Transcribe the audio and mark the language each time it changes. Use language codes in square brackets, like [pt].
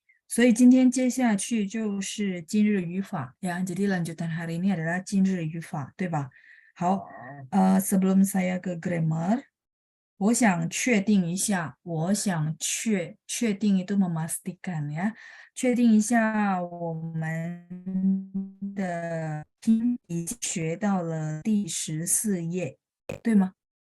[zh] 所以今天接下去就是今日语法ya. [id] Jadi lanjutan hari ini adalah [zh] 今日语法，对吧？好 [id] sebelum saya ke grammar， [zh] 我想确定一下，我想确定 [id] itu memastikan ya， [zh] 确定一下我们的听已经学到了第14页，对吗？